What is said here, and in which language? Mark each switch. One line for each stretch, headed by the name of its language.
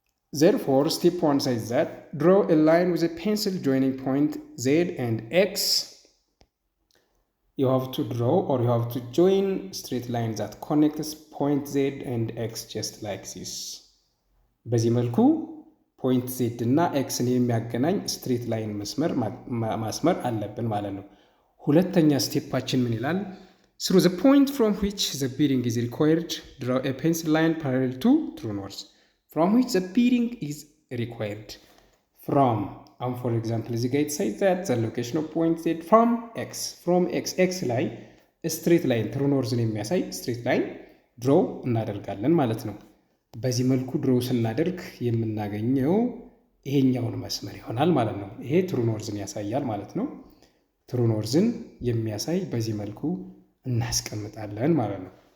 English: Therefore, step 1 says that draw a line with a pencil joining point Z and X. You have to draw or you have to join straight lines that connects point Z and X just like this.
Amharic: በዚህ መልኩ point Z እና X የሚያገናኝ straight line ማስመር አለብን ማለት ነው። ሁለተኛ ስቴፓችን ምን ይላል?
English: Through the point from which the bearing is required, draw a pencil line parallel to true north. From which the bearing is required. From, for example, the guide says that the location of point Z from X
Amharic: ላይ straight line true north የሚያሳይ straight line draw እናደርጋለን ማለት ነው። በዚህ መልኩ draw ስናደርግ የምናገኘው ይሄኛውን መስመር ይሆናል ማለት ነው። ይሄ true north ያሳያል ማለት ነው። true north የሚያሳይ በዚህ መልኩ እናስቀምጣለን ማለት ነው።